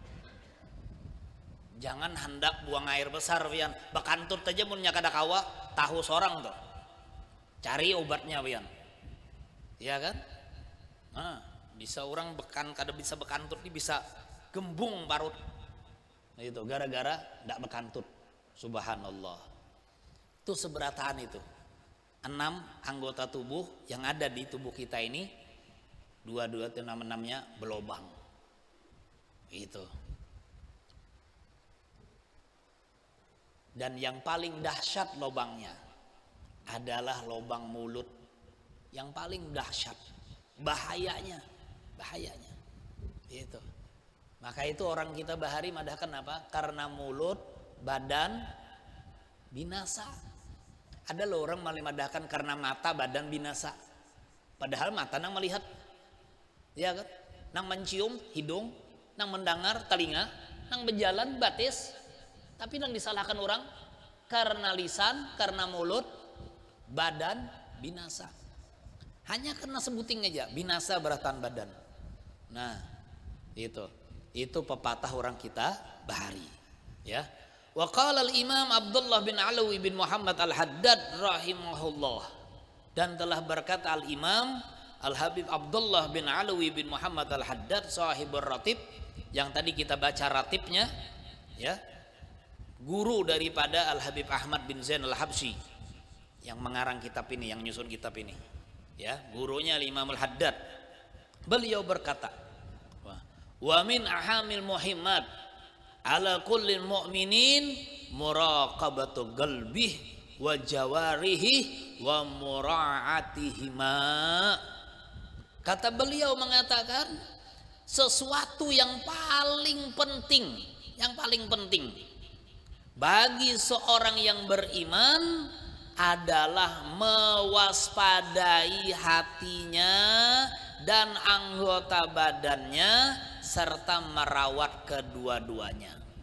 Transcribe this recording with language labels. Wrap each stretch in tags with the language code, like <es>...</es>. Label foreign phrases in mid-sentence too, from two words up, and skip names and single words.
<id>Jangan hendak buang air besar, Bian.</id> <bjn>Bakantut aja munnya kada kawa, tahu seorang tuh.</bjn> <id>Cari obatnya, Bian. Iya kan?</id> <bjn>Nah, bisa orang kada bisa bekantut, ini bisa gembung parut. Itu gara-gara ndak bekantut. Subhanallah. Itu seberataan itu.</bjn> <id>6 anggota tubuh yang ada di tubuh kita ini, 2 enam-enamnya berlobang. Itu. Dan yang paling dahsyat lobangnya, adalah lubang mulut yang paling dahsyat, bahayanya.</id> <bjn>Itu. Maka itu orang kita bahari madahkan apa?</bjn> <id>Karena mulut, badan binasa.</id> <bjn>Ada loh orang madahkan karena mata, badan binasa. Padahal mata nang melihat, ya kan? Nang mencium hidung, nang mendengar telinga, nang berjalan batis. Tapi nang disalahkan orang karena lisan, karena mulut, badan binasa. Hanya karena sebuting aja binasa beratan badan. Nah, itu pepatah orang kita bahari, ya.</bjn> <ar>وقال الإمام</ar> <id>Abdullah bin Alawi bin Muhammad Al-Haddad rahimahullah, dan telah berkata al-Imam Al-Habib Abdullah bin Alawi bin Muhammad Al-Haddad</id> <ar>صاحب الراتب,</ar> <id>yang tadi kita baca ratibnya, ya, guru daripada Al-Habib Ahmad bin Zain Al-Habsyi yang mengarang kitab ini, yang nyusun kitab ini, ya, gurunya Imam Al-Haddad. Beliau berkata,</id> <ar>ومن أهم المهمات على كل مؤمن مراقبة قلبه وجوارحه ومراعاتهما.</ar> <id>Kata beliau mengatakan, sesuatu yang paling penting bagi seorang yang beriman adalah mewaspadai hatinya dan anggota badannya serta merawat kedua-duanya.</id>